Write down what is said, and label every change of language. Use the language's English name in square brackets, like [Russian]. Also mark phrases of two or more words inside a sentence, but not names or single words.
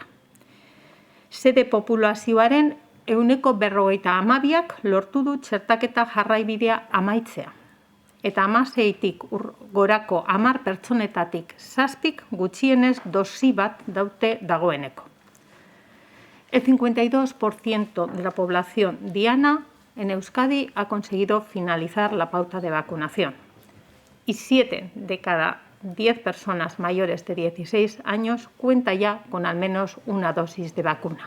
[Basque] Sede populazioaren 52% lortu du txertaketa jarraibidea amaitzea. Eta 16tik gorako 10 pertsonetatik 7 gutxienez dosi bat daute dagoeneko. [Spanish] El 52% de la población diana en Euskadi ha conseguido finalizar la pauta de vacunación. Y 7 de cada 10 personas mayores de 16 años cuenta ya con al menos una dosis de vacuna.